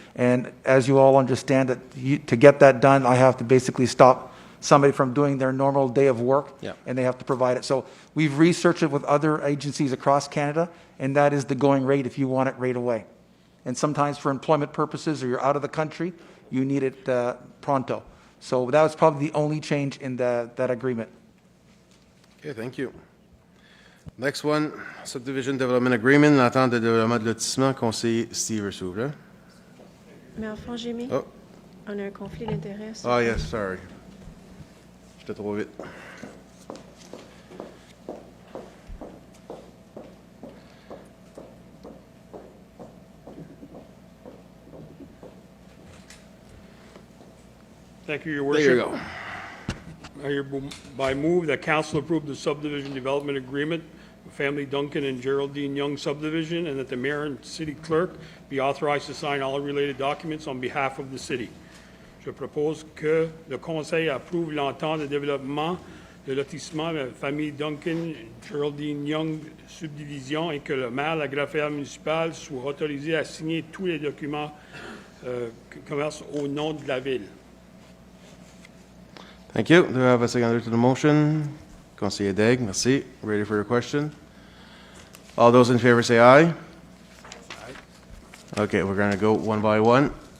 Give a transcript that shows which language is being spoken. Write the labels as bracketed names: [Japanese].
[English] And as you all understand, that to get that done, I have to basically stop somebody from doing their normal day of work, and they have to provide it. So we've researched it with other agencies across Canada, and that is the going rate if you want it right away. And sometimes for employment purposes, or you're out of the country, you need it pronto. So that was probably the only change in that agreement. Okay, thank you. Next one, Subdivision Development Agreement, [French] l'entente de développement de lotissement, conseiller Steve s'ouvre. Maire Fangémy, Oh. on a un conflit d'intérêts. [English] Oh, yes, sorry. [French] J'étais trop vite. [English] Thank you, Your Worship. There you go. I hereby move that council approve the subdivision development agreement with Family Duncan and Geraldine Young subdivision, and that the mayor and city clerk be authorized to sign all related documents on behalf of the city. [French] Je propose que le Conseil approuve l'entente de développement de lotissement de la famille Duncan, Geraldine Young subdivision, et que le maire, la greffière municipale soit autorisé à signer tous les documents commerce au nom de la ville. [English] Thank you. Do I have a seconder to the motion? Conseiller Daigle, merci. Ready for your question? All those in favor say aye. Okay, we're going to go one by one.